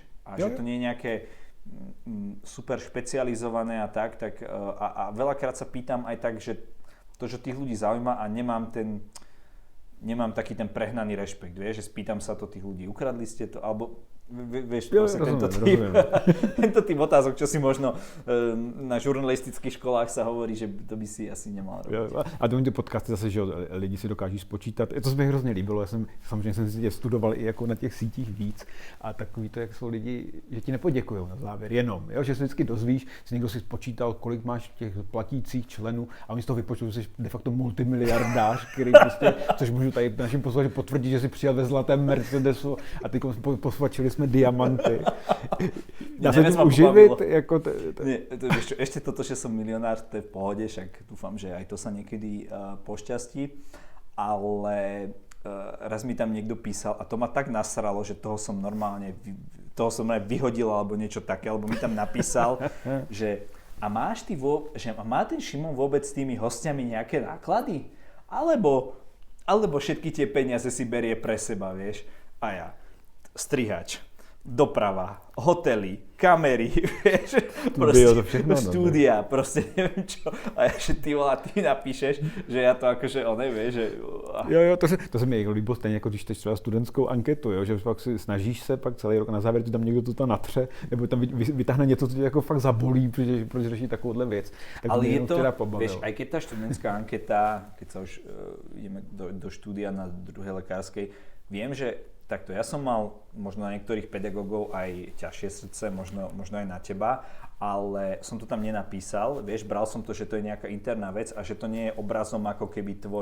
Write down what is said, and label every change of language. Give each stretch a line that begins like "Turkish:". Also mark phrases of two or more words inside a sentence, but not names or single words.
Slovak: A že to nie je nejaké super špecializované a tak a veľakrát sa pýtam aj tak, že to, že tých ľudí zaujíma a nemám taký ten prehnaný rešpekt, vieš, že spýtam sa to tých ľudí, ukradli ste to, alebo vieš, tento typ otázok, čo si možno na žurnalistických školách sa hovorí, že to by si asi nemal robiť.
Czech: A to ty podcasty zase, že lidi si dokáží spočítat. To se mi hrozně líbilo, samozřejmě jsem si tě studoval i jako na těch sítích víc a takový to, jak jsou lidi, že ti nepoděkujou na závěr, jenom, jo? Že se vždycky dozvíš, že někdo si spočítal, kolik máš těch platících členů a oni z toho vypočtou, že jsi de facto multimiliardář, který prostě, což můžu tady našim posluchačům potvrdit, že si přijel ve zlatém Mercedesu a ty posvačili jsme diamanty. Dá se tím uživit? Jako
Slovak: Nie, ešte toto, že som milionár, to je v pohode, však dúfam, že aj to sa niekedy pošťastí, ale raz mi tam niekto písal a to ma tak nasralo, že toho som normálne vyhodil alebo niečo také, alebo mi tam napísal, že a má ten Šimon vôbec s tými hostiami nejaké náklady? Alebo všetky tie peniaze si berie pre seba, vieš? A ja, strihač, doprava, hotely, kamery, vieš, proste štúdia, proste neviem čo. A ja, že ty napíšeš, že ja to akože vieš, že...
Czech: Jo, to se mi líbilo stejně, jako když čteš třeba studentskou anketu, jo, že pak si snažíš se, pak celý rok na závěr ti tam někdo to tam natře, nebo tam vytáhne něco, co tě jako fakt zabolí, proč řeší takovouhle věc. Tak ale je to,
Slovak: vieš, aj keď tá študentská anketa, keď sa už ideme do štúdia na druhej lekárskej, viem, že takto, ja som mal možno na niektorých pedagógov aj ťažšie srdce, možno aj na teba, ale som to tam nenapísal, vieš, bral som to, že to je nejaká interná vec a že to nie je obrazom ako keby